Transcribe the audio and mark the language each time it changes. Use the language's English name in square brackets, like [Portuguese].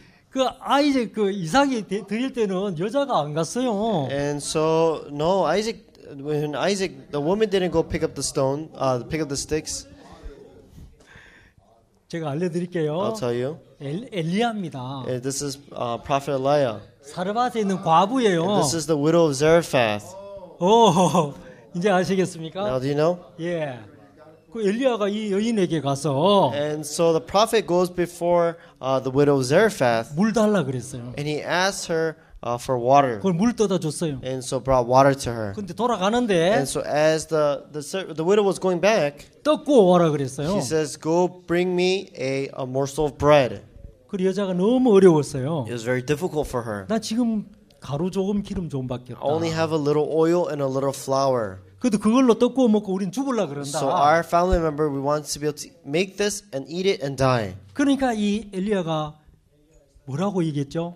[Korean] 그 아이작 그 이삭이 드릴 때는 여자가 안 갔어요. [English] And so, no, when Isaac, the woman didn't go pick up the stone, pick up the sticks. [Korean] 제가 알려드릴게요. [English] I'll tell you. [Korean] 엘리야입니다. [English] This is Prophet Elijah. [Korean] 사르밧에 있는 과부예요. [English] And this is the widow of Zarephath. [Korean] 오, 이제 [English] Now, [Korean] 아시겠습니까? [English] do you know? [Korean] 예. 그 엘리야가 이 여인에게 가서 [English] And so the prophet goes before the widow of Zarephath, [Korean] 물 달라 그랬어요. [English] and he asks her for water. [Korean] 그걸 물 떠다 줬어요. [English] And so brought water to her. [Korean] 근데 돌아가는데 [English] And so as the widow was going back, [Korean] 떡 구워 와라 그랬어요. [English] she says, "Go bring me a morsel of bread." [Korean] 그 여자가 너무 어려웠어요. [English] It was very difficult for her. [Korean] 나 지금 가루 조금 기름 좀밖에 [English] I only [Korean] 없다. [English] have a little oil and a little flour. [Korean] 그래도 그걸로 떡 구워 먹고 우린 죽을라 그런다. [English] So our family member, we want to be able to make this and eat it and die. [Korean] 그러니까 이 엘리야가 뭐라고 얘기했죠?